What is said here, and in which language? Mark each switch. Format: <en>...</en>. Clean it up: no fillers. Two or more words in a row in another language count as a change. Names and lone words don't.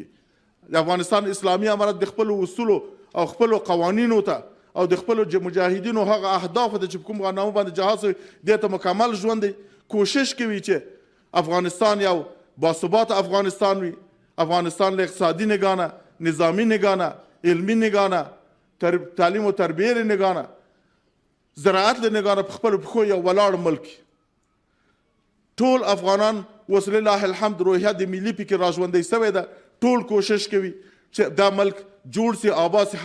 <ps>د افغانستان اسلامي امارت د خپلو اصولو او خپلو قوانینو ته او د خپلو مجاهدینو هغه اهدافو ته چې په کوم نامه باندې جهاد شوی دې ته مکمل ژوند دی، کوشش کوي چې افغانستان یو باثبات افغانستان وي. افغانستان له اقتصادي نگاه نه، نظامی نگاه نه، علمي نگاه نه، تعلیم و تربیه له نگاه نه، زراعت له نگاه نه په خپلو پښو یو ولاړ ملک. ټول افغانان اوس</ps> <ar>لله الحمد</ar> <ps>روحیه د ملي فکر را ژوندی سوی ده، ټول کوشش کوي چې دا ملک جوړ سي، آباد سي.</ps>